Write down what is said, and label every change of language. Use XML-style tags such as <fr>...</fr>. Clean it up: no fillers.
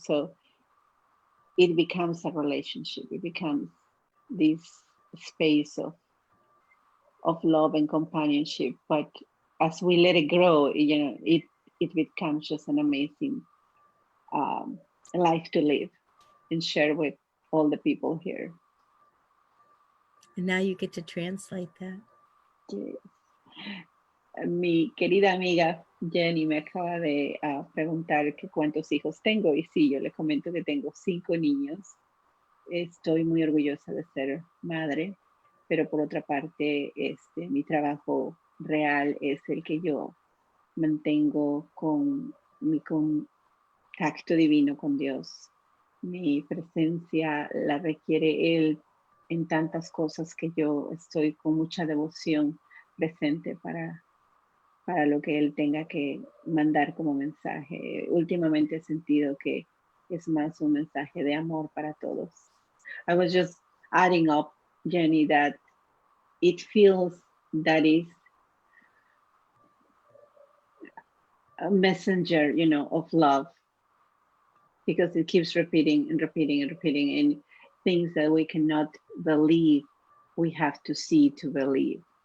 <en>So it becomes a relationship. It becomes this space of love and companionship. But as we let it grow, it becomes just an amazing life to live and share with all the people here. And now you get to translate that. Yes.</en> <es>Mi querida amiga Jenny me acaba de preguntar que cuántos hijos tengo, y sí, yo le comento que tengo 5 niños. Estoy muy orgullosa de ser madre, pero por otra parte, mi trabajo real es el que yo mantengo con mi contacto divino con Dios. Mi presencia la requiere Él en tantas cosas que yo estoy con mucha devoción presente para lo que Él tenga que mandar como mensaje. Últimamente he sentido que es más un mensaje de amor para todos.</es> <en>I was just adding up, Jenny, that it feels that is a messenger, of love, because it keeps repeating and repeating and repeating, and things that we cannot believe, we have to see to believe.</en>